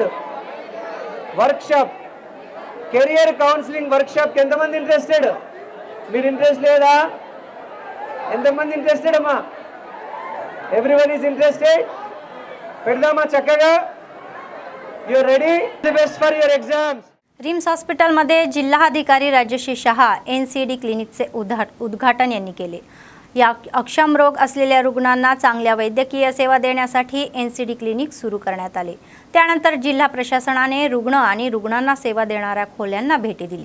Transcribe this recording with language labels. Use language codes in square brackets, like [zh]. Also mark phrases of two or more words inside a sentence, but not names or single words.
[en] workshop, career counselling workshopకి ఎంతమంది ఇంట్రెస్టెడ్? [te] మీరు ఇంట్రెస్ట్ లేదా? ఎంతమంది ఇంట్రెస్టెడ్ అమ్మా? [en] everyone is interested. [te] పెడదామా చక్కగా? [en] you ready? the best for your exams. [mr] रिम्स हॉस्पिटलमध्ये जिल्हाधिकारी राजश्री शहा NCD क्लिनिकचे उद्घाटन यांनी केले. या अक्षम रोग असलेल्या रुग्णांना चांगल्या वैद्यकीय सेवा देण्यासाठी NCD क्लिनिक सुरू करण्यात आले. त्यानंतर जिल्हा प्रशासनाने रुग्ण आणि रुग्णांना सेवा देणाऱ्या खोल्यांना भेटी दिली.